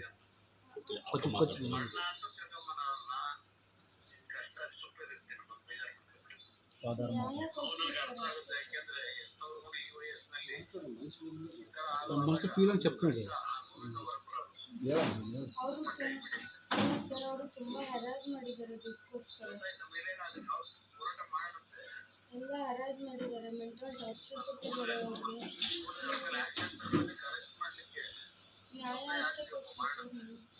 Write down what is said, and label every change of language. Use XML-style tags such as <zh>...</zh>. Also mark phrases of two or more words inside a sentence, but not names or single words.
<te>కొంచెం కొంచెం</te> <kn>ನ್ಯಾಯ ಕೊಡ್ತೀನಿ</kn> <te>మనసు ఫీల్ అని చెప్తున్నాడు</te> <kn>ಸರ್ ಅವರು ತುಂಬ ಹರಾಜ್ ಮಾಡಿದ್ದಾರೆ ದುಡ್ಡುಗೋಸ್ಕರ ಎಲ್ಲ ಹರಾಜ್ ಮಾಡಿದ್ದಾರೆ</kn> <en>mental torture</en> <kn>ಕೊಟ್ಟಿದ್ದಾರೆ ಅವ್ರಿಗೆ ನ್ಯಾಯ ಅಷ್ಟೇ ಕೊಡ್ತೀನಿ</kn>